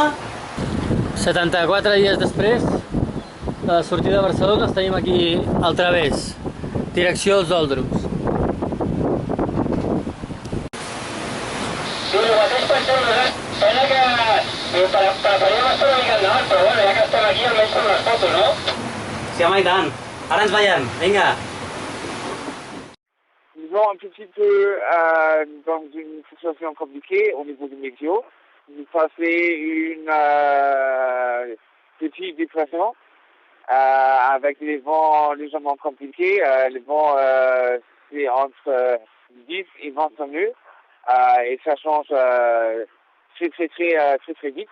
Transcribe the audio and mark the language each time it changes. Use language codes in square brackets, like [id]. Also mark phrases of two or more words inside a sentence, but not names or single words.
[ca] 74 dies després de la sortida de Barcelona els tenim aquí al través, direcció als Doldrums. Sí, el mateix penseu nosaltres. Pena que prepararíem estar una mica endavant, però bueno, ja que estem aquí almenys fem les fotos, no? Sí, home, i tant. Ara ens veiem, vinga. [fr] Nous sommes un petit peu dans une situation compliquée au niveau du météo. Nous passons une petite dépression avec les vents légèrement compliqués. Les vents, c'est entre 10 et 20 nœuds et ça change très vite.